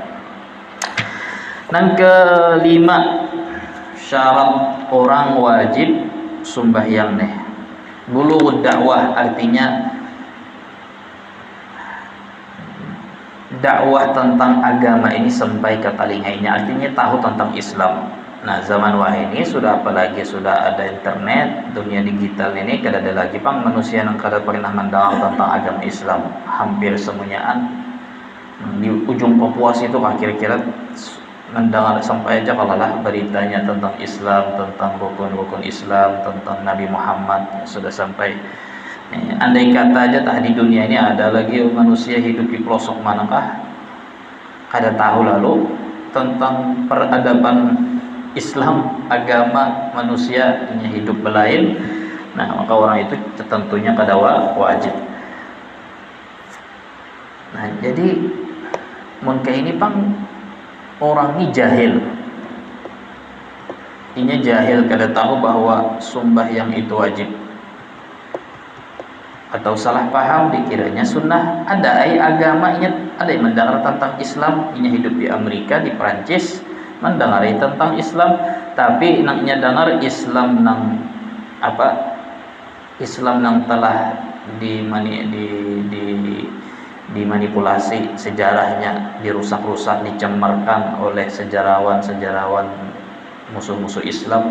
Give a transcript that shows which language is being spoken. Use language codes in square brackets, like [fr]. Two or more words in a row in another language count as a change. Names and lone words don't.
[id] Yang kelima, syarat orang wajib sembahyang nih, [ar] bulughud dakwah, [id] artinya dakwah tentang agama ini sampai ke telinganya, artinya tahu tentang Islam. Nah zaman wah ini sudah, apalagi sudah ada internet, dunia digital ini, kada ada lagi pang manusia yang kada pernah mendengar tentang agama Islam. Hampir semuanya di ujung Papua itu kira-kira mendengar sampai aja kalau lah beritanya tentang Islam, tentang rukun-rukun Islam, tentang Nabi Muhammad sudah sampai. Andai kata aja tah di dunia ini ada lagi manusia hidup di pelosok manakah kada tahu lalu tentang peradaban Islam, agama manusia ini hidup belain, nah maka orang itu tentunya kada wajib. Nah jadi mun kayak ini pang orang ini jahil, ini jahil kada tahu bahwa sembahyang itu wajib, atau salah paham dikiranya sunnah. Ada agama ini, ada yang mendengar tentang Islam, ini hidup di Amerika, di Perancis, mendengar tentang Islam, tapi naknya dengar Islam nang apa, Islam nang telah dimanipulasi sejarahnya, dirusak-rusak, dicemarkan oleh sejarawan musuh-musuh Islam.